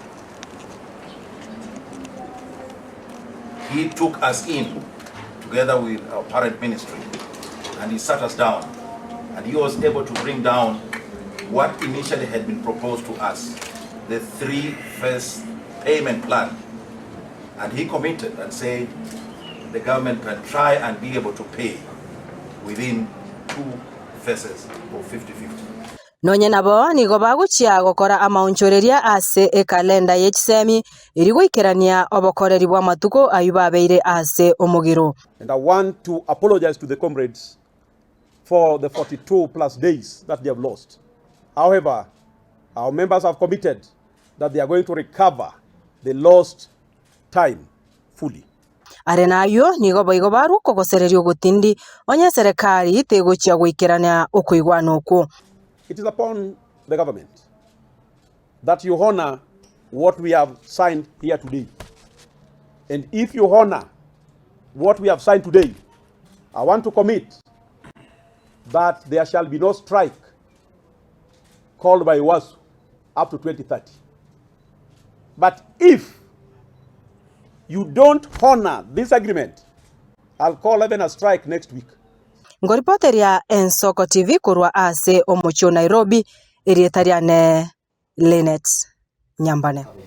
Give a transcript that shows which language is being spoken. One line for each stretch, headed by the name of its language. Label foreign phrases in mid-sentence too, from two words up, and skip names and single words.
English: He took us in together with our parent ministry, and he sat us down, and he was able to bring down what initially had been proposed to us, the 3-phase payment plan. And he committed and said the government can try and be able to pay within 2 phases of 50-50.
Gusii: Nonye nabo nigo baguchia gukora amaunchoreria ase ekalenda yekisemi iri gwikirania obokoreri bwa matuko ayubabeire ase Omogiro.
English: And I want to apologize to the comrades for the 42 plus days that they have lost. However, our members have committed that they are going to recover the lost time fully.
Gusii: Arenayo nigo boigo baru kogosererio gutindi onye serikali tegochia gwikirania okoigwana okwo.
English: It is upon the government that you honor what we have signed here today. And if you honor what we have signed today, I want to commit that there shall be no strike called by Uasu up to 2030. But if you don't honor this agreement, I'll call even a strike next week.
Gusii: Ngoripoteria Ensoko TV kurwa ase omocho Nairobi erietariane Linet Nyambane.